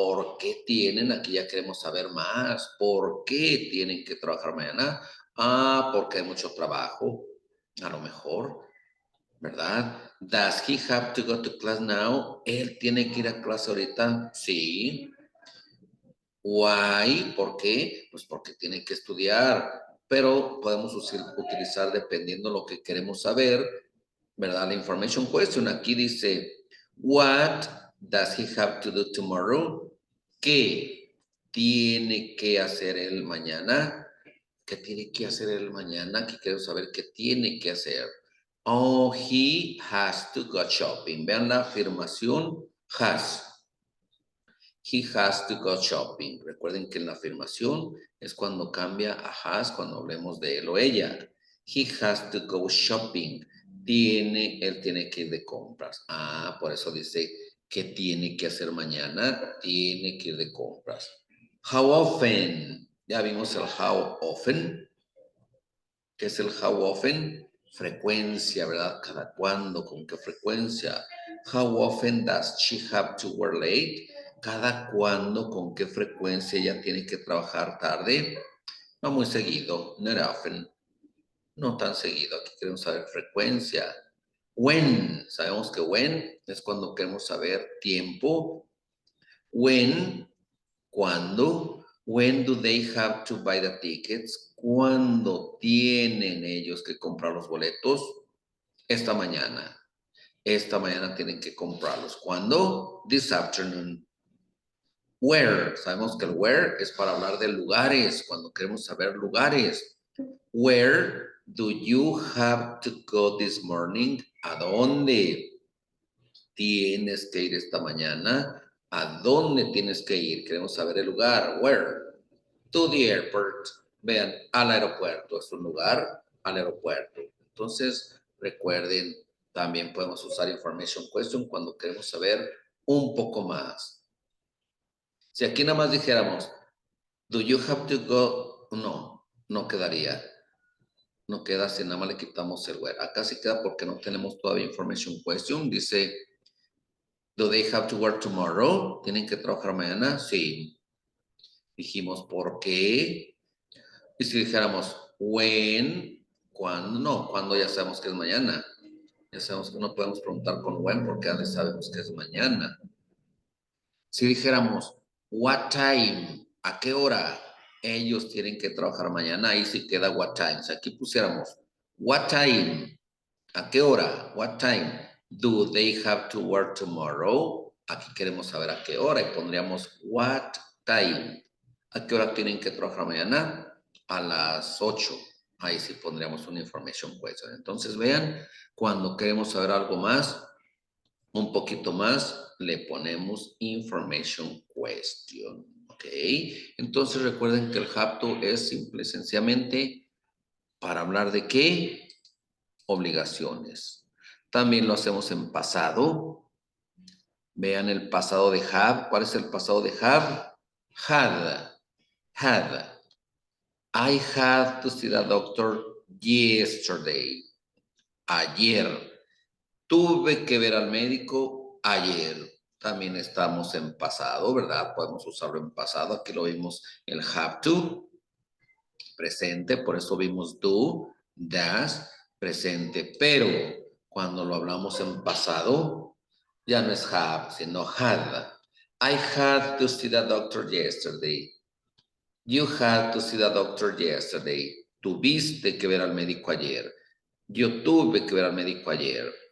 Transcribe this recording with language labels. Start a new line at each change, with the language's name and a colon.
Spanish: ¿Por qué tienen? Aquí ya queremos saber más. ¿Por qué tienen que trabajar mañana? Ah, porque hay mucho trabajo, a lo mejor, ¿verdad?
English: Does he have to go to class now?
Spanish: ¿Él tiene que ir a clase ahorita? Sí.
English: Why?
Spanish: ¿Por qué? Pues porque tiene que estudiar, pero podemos utilizar dependiendo lo que queremos saber, ¿verdad? La information question aquí dice,
English: what does he have to do tomorrow?
Spanish: ¿Qué tiene que hacer él mañana? ¿Qué tiene que hacer él mañana? Aquí quiero saber qué tiene que hacer.
English: Oh, he has to go shopping.
Spanish: Vean la afirmación,
English: has. He has to go shopping.
Spanish: Recuerden que en la afirmación es cuando cambia a has, cuando hablemos de él o ella.
English: He has to go shopping.
Spanish: Él tiene que ir de compras. Ah, por eso dice que tiene que hacer mañana. Tiene que ir de compras.
English: How often?
Spanish: Ya vimos el how often. ¿Qué es el how often? Frecuencia, ¿verdad? ¿Cada cuándo? ¿Con qué frecuencia?
English: How often does she have to work late?
Spanish: ¿Cada cuándo? ¿Con qué frecuencia ella tiene que trabajar tarde? No muy seguido,
English: not often.
Spanish: No tan seguido. Aquí queremos saber frecuencia. When. Sabemos que when es cuando queremos saber tiempo.
English: When.
Spanish: ¿Cuándo?
English: When do they have to buy the tickets?
Spanish: ¿Cuándo tienen ellos que comprar los boletos? Esta mañana. Esta mañana tienen que comprarlos. ¿Cuándo?
English: This afternoon.
Spanish: Where. Sabemos que el where es para hablar de lugares, cuando queremos saber lugares.
English: Where do you have to go this morning?
Spanish: ¿A dónde tienes que ir esta mañana? ¿A dónde tienes que ir? Queremos saber el lugar.
English: Where? To the airport.
Spanish: Vean, al aeropuerto. Es un lugar, al aeropuerto. Entonces, recuerden, también podemos usar information question cuando queremos saber un poco más. Si aquí nada más dijéramos,
English: do you have to go?
Spanish: No, no quedaría. No queda si nada más le quitamos el where. Acá sí queda porque no tenemos todavía information question.
English: Dice, do they have to work tomorrow?
Spanish: ¿Tienen que trabajar mañana? Sí. Dijimos, ¿por qué? Y si dijéramos, when, ¿cuándo? No, cuando ya sabemos que es mañana. Ya sabemos que no podemos preguntar con when porque ya sabemos que es mañana. Si dijéramos, what time, ¿a qué hora ellos tienen que trabajar mañana? Ahí sí queda what time. Si aquí pusiéramos, what time, ¿a qué hora?
English: What time do they have to work tomorrow?
Spanish: Aquí queremos saber a qué hora y pondríamos what time. ¿A qué hora tienen que trabajar mañana? A las 8. Ahí sí pondríamos una information question. Entonces, vean, cuando queremos saber algo más, un poquito más, le ponemos information question. ¿Ok? Entonces, recuerden que el have to es simple y sencillamente para hablar de qué? Obligaciones. También lo hacemos en pasado. Vean el pasado de have. ¿Cuál es el pasado de have?
English: Had. Had. I had to see the doctor yesterday.
Spanish: Ayer. Tuve que ver al médico ayer. También estamos en pasado, ¿verdad? Podemos usarlo en pasado. Aquí lo vimos el have to. Presente, por eso vimos do, does, presente. Pero cuando lo hablamos en pasado, ya no es have, sino had.
English: I had to see the doctor yesterday. You had to see the doctor yesterday.
Spanish: Tuviste que ver al médico ayer. Yo tuve que ver al médico ayer.